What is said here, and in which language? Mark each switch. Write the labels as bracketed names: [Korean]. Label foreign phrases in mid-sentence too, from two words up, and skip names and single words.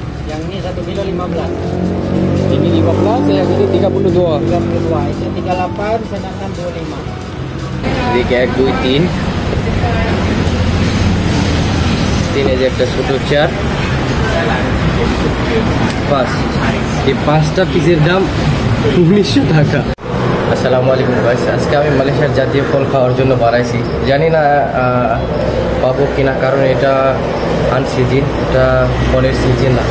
[Indonesian] Yang ini 1 kilo 15. Ini 15, yang ini 32. 32. Itu 38, sedangkan 25. Jadi kayak 2, 3. Ini [Bangla] যে একটা ছোট চেয়ার 5 এই 5টা পিসের দাম 1900 টাকা। [Arabic] السلام عليكم [Bangla] গাইস, আজকে আমি মালয়েশিয়ার জাতীয় ফল খাওয়ার জন্য বাড়াইছি, জানি না পাবো কিনা, কারণ এটা আনসিজন, এটা ফলের সিজন না।